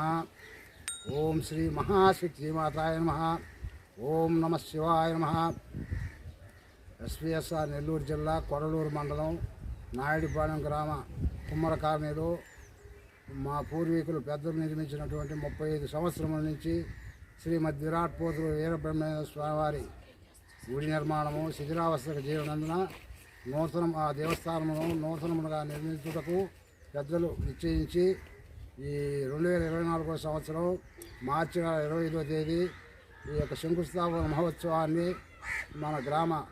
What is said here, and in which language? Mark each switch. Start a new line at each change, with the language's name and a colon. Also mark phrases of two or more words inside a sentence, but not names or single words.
Sanskrit: ओम श्री महाशक्तिमाताय नमः। ओम नमः शिवाय नमः।
Telugu: एसपीएसआर నెల్లూరు జిల్లా కొడలూరు మండలం నాయుడుపాలెం గ్రామ కుమ్మర కాలనీలో మా పూర్వీకులు పెద్దలు నిర్మించినటువంటి 35 సంవత్సరముల నుంచి శ్రీమద్ విరాట్ పోతులు వీరబ్రహ్మేంద్ర స్వామివారి గుడి నిర్మాణము శిథిలావస్థకు చేరినందున ఆ దేవస్థానమును నూతనముగా నిర్మించుటకు పెద్దలు నిశ్చయించి ఈ 2024 సంవత్సరం మార్చి 25వ తేదీ ఈ యొక్క శంకుస్థాపన మహోత్సవాన్ని మన గ్రామ